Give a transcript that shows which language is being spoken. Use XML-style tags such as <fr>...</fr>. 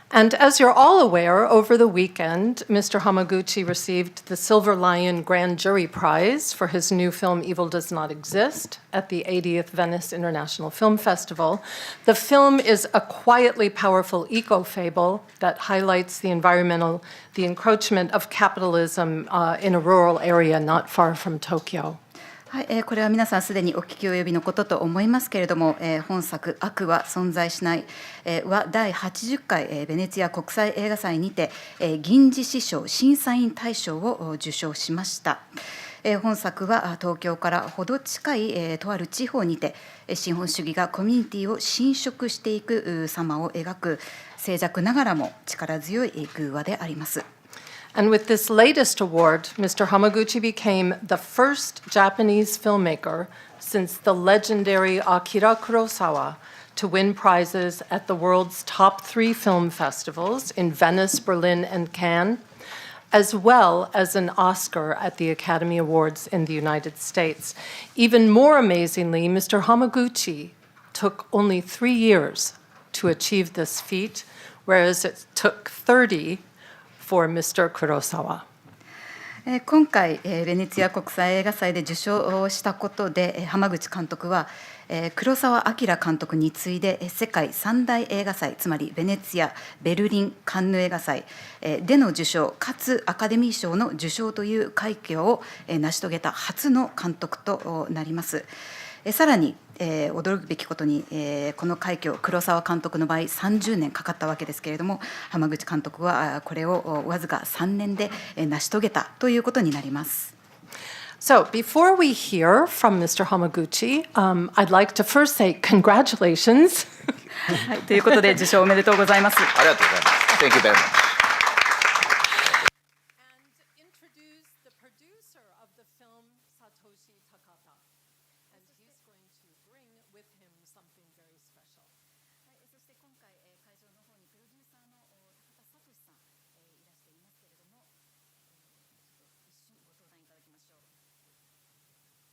<en>And as you're all aware, over the weekend, Mr. Hamaguchi received the Silver Lion Grand Jury Prize for his new film Evil Does Not Exist at the 80th Venice International Film Festival. The film is a quietly powerful eco-fable that highlights the encroachment of capitalism in a rural area not far from Tokyo.</en> <ja>はい、これは皆さんすでにお聞き及びのことと思いますけれども、本作「悪は存在しない」は第80回ベネチア国際映画祭にて銀獅子賞審査員大賞を受賞しました。本作は東京からほど近いとある地方にて資本主義がコミュニティを侵食していく様を描く静寂ながらも力強い偶話であります。</ja> <en>And with this latest award, Mr. Hamaguchi became the first Japanese filmmaker since the legendary Akira Kurosawa to win prizes at the world's top 3 film festivals in Venice, Berlin, and Cannes, as well as an Oscar at the Academy Awards in the United States. Even more amazingly, Mr. Hamaguchi took only 3 years to achieve this feat, whereas it took 30 for Mr. Kurosawa.</en> <ja>今回ベネチア国際映画祭で受賞したことで濱口監督は黒澤明監督に次いで世界三大映画祭、つまりベネツィア、ベルリン、カンヌ映画祭での受賞かつアカデミー賞の受賞という快挙を成し遂げた初の監督となります。さらに驚くべきことにこの快挙、黒澤監督の場合30年かかったわけですけれども、濱口監督はこれをわずか3年で成し遂げたということになります。</ja> <en>So before we hear from Mr. Hamaguchi, I'd like to first say congratulations.</en> <ja>はい、ということで受賞おめでとうございます。ありがとうございます。</ja> <en>Thank you very much. And introduce the producer of the film, Satoshi Takata. And he's going to bring with him something very special.</en> <ja>そして今回会場の方にプロデューサーの高田聡さんいらしていますけれども、一瞬ご登壇いただきましょう。</ja>